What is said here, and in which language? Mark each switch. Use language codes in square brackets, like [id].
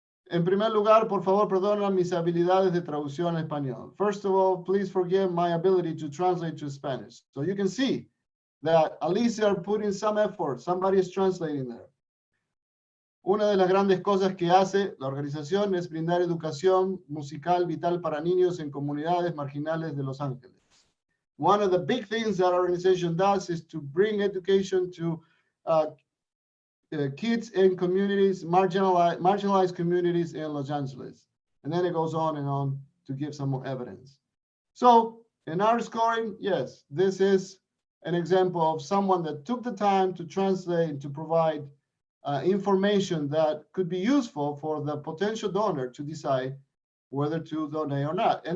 [es] En primer lugar, por favor, perdona mis habilidades de traducción en español. [en] First of all, please forgive my ability to translate to Spanish. So you can see that at least they're putting some effort. Somebody is translating there. [es] una de las grandes cosas que hace la organización es brindar educación musical vital para niños en comunidades marginales de Los Ángeles. [en] One of the big things that our organization does is to bring education to kids in communities, marginalized communities in Los Angeles. And then it goes on and on to give some more evidence. So in our scoring, yes, this is an example of someone that took the time to translate and to provide information that could be useful for the potential donor to decide whether to donate or not.